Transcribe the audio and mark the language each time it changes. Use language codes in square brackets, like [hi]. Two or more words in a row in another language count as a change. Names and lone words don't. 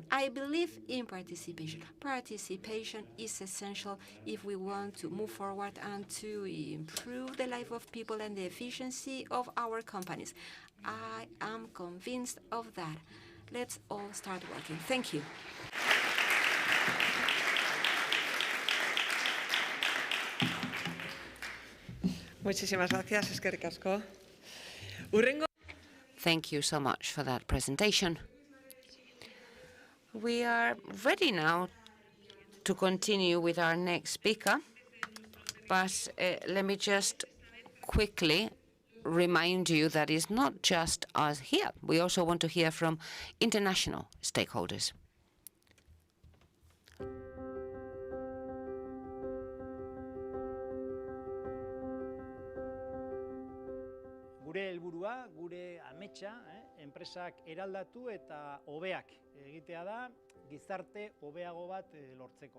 [en] I believe in participation. Participation is essential if we want to move forward and to improve the life of people and the efficiency of our companies. I am convinced of that. Let's all start working. Thank you. [es] Muchísimas gracias, [eu] eskerrik asko. [en] Thank you so much for that presentation. We are ready now to continue with our next speaker, but let me just quickly remind you that it's not just us here. We also want to hear from international stakeholders. [eu] Gure helburua, gure ametsa, enpresak eraldatu eta hobeak egitea da, gizarte hobeago bat lortzeko.